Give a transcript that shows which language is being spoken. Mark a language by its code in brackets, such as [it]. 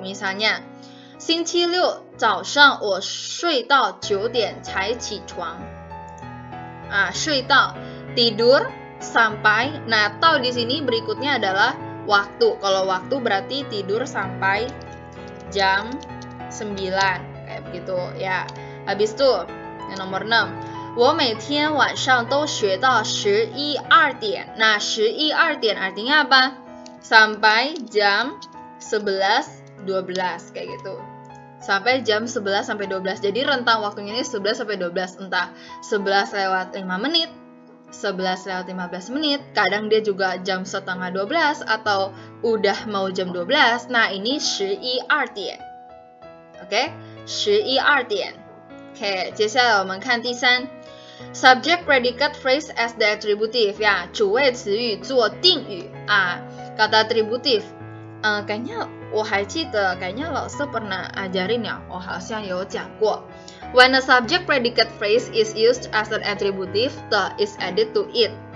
[zh] Misalnya, 星期六早上我睡到9点才起床. 睡到 [id] tidur sampai. Nah, tau di sini berikutnya adalah waktu. Kalau waktu berarti tidur sampai jam 9 kayak begitu ya. Habis itu yang nomor 6, [zh] 我每天晚上都学到11、2点. [id] Nah, 11、2点 artinya apa? Sampai jam 11, 12 kayak gitu. Sampai jam 11 sampai 12. Jadi rentang waktunya ini 11 sampai 12, entah 11 lewat 5 menit, 11 lewat 15 menit, kadang dia juga jam setengah 12 atau udah mau jam 12. Nah, ini 11、2点.Oke, 11、2点. [zh] Oke, 接下来我们看第三 [en] subject predicate phrase as the attributive [zh] 呀，主谓词语做定语 [id] kata attributive. Kayaknya [zh] 我还记得 [id] kayaknya 老师 pernah ajarin ya. [zh] 我好像有讲过 [en] When a subject predicate phrase is used as an attributive, the is added to it.